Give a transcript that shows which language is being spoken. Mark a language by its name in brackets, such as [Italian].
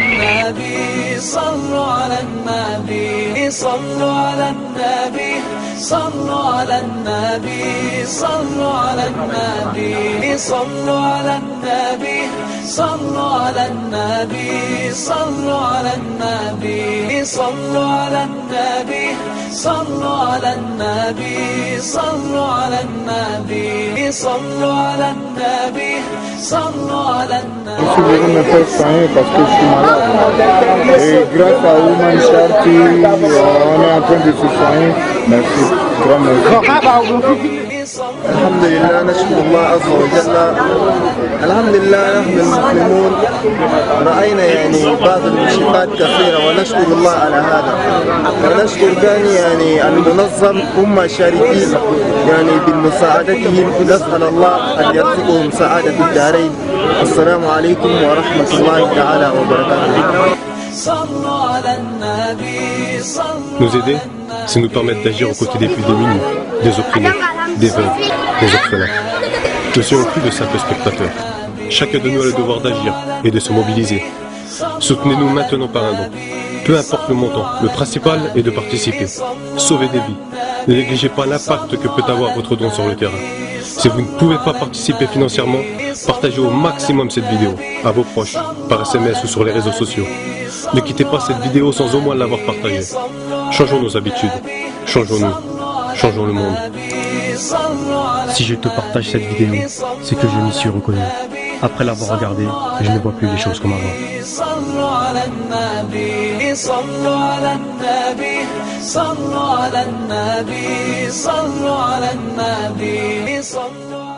[Arabic] صلوا على النبي صلوا على النبي صلوا على النبي صلوا على النبي صلوا على النبي صلوا على النبي صلوا على النبي صلوا على النبي صلوا على النبي صلوا على النبي. [French] Je suis venu me faire soigner parce que je suis malade. Et grâce à Human Charity, on est en train de se soigner. Merci. Grand merci. [Arabic] الحمد لله نشكر الله عز وجل. الحمد لله نحن المسلمون رأينا يعني بعض المشكلات كثيرة ونشكر الله على هذا. ونشكر ثاني يعني المنظم هم شاركين يعني بمساعدتهم. نسأل الله أن يرزقهم سعادة الدارين. السلام عليكم ورحمة الله تعالى وبركاته. [French] Nous aider, c'est nous permettre d'agir aux côtés des plus démunis, des opprimés, des veuves, des orphelins. Ne soyons plus de simples spectateurs. Chacun de nous a le devoir d'agir et de se mobiliser. Soutenez-nous maintenant par un don. Peu importe le montant, le principal est de participer. Sauvez des vies. Ne négligez pas l'impact que peut avoir votre don sur le terrain. Si vous ne pouvez pas participer financièrement, partagez au maximum cette vidéo à vos proches, par SMS ou sur les réseaux sociaux. Ne quittez pas cette vidéo sans au moins l'avoir partagée. Changeons nos habitudes, changeons-nous, changeons le monde. Si je te partage cette vidéo, c'est que je m'y suis reconnu. Après l'avoir regardée, je ne vois plus les choses comme avant. [Arabic] صلوا على النبي صلوا على النبي صلوا على النبي صلوا على النبي صلوا